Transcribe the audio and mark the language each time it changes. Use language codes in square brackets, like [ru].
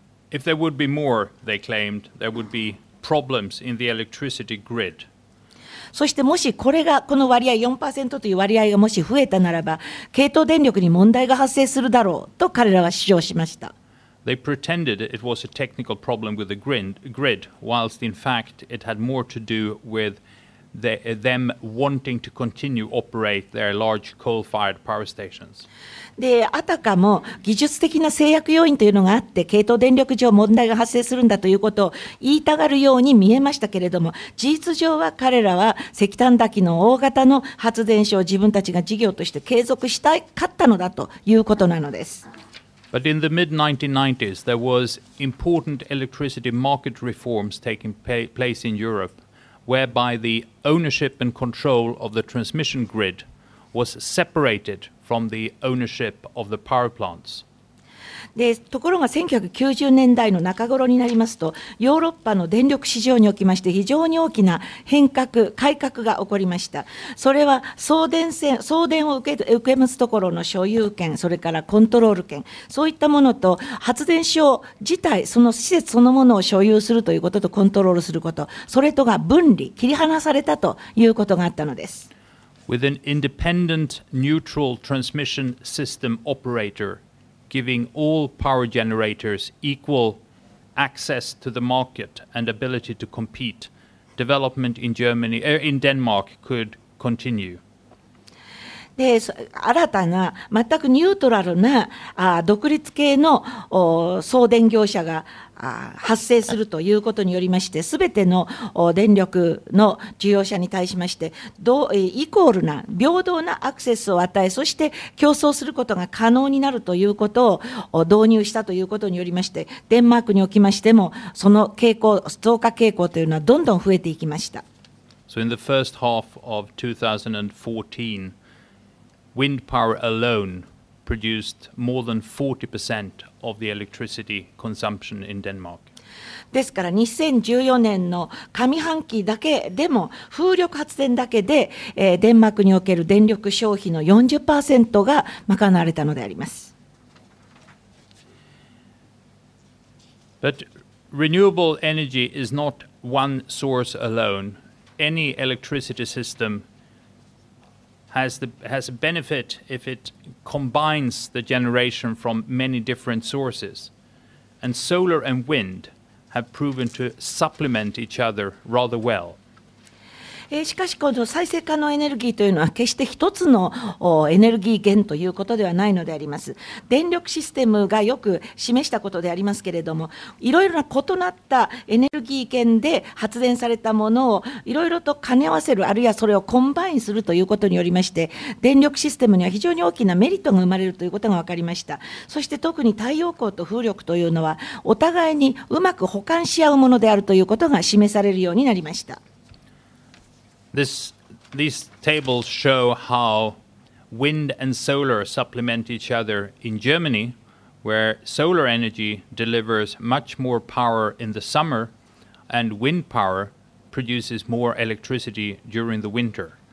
[en] If there would be more, they claimed, there would be problems in the electricity grid. [ja] そしてもしこの割合 4% という割合がもし増えたならば、系統電力に問題が発生するだろうと彼らは主張しました。 [en] They pretended it was a technical problem with the grid, whilst in fact it had more to do with them wanting to continue operate their large coal-fired power stations. [ja] で、あたかも技術的な制約要因というのがあって、系統電力上問題が発生するんだということを言いたがるように見えましたけれども、事実上は彼らは石炭炊きの大型の発電所を自分たちが事業として継続したかったのだということなのです。 [en] But in the mid-1990s, there was important electricity market reforms taking place in Europe, whereby the ownership and control of the transmission grid was separated from the ownership of the power plants. [ja] で、ところが1990年代の中頃になりますと、ヨーロッパの電力市場におきまして非常に大きな改革が起こりました。それは送電を受け持つところの所有権、それからコントロール権、そういったものと発電所自体、その施設そのものを所有するということとコントロールすること、それとが切り離されたということがあったのです。 [en] With an independent, neutral transmission system operator giving all power generators equal access to the market and ability to compete, development in Denmark could continue. [ja] で、新たな全くニュートラルな独立系の送電業者が発生するということによりまして、すべての電力の需要者に対しましてイコールな平等なアクセスを与え、そして競争することが可能になるということを導入したということによりまして、デンマークにおきましてもその増加傾向というのはどんどん増えていきました。 [en] So in the first half of 2014, wind power alone produced more than 40% of the electricity consumption in Denmark. [ja] ですから2014年の上半期だけでも風力発電だけで、デンマークにおける電力消費の 40% が賄われたのであります。 [en] But renewable energy is not one source alone. Any electricity system has a benefit if it combines the generation from many different sources. And solar and wind have proven to supplement each other rather well. [ja] しかし、この再生可能エネルギーというのは、決して一つのエネルギー源ということではないのであります。電力システムがよく示したことでありますけれども、いろいろな異なったエネルギー源で発電されたものをいろいろと兼ね合わせる、あるいはそれをコンバインするということによりまして、電力システムには非常に大きなメリットが生まれるということが分かりました。そして特に太陽光と風力というのは、お互いにうまく補完し合うものであるということが示されるようになりました。 [en] These tables show how wind and solar supplement each other in Germany, where solar energy delivers much more power in the summer and wind power produces more electricity during the winter.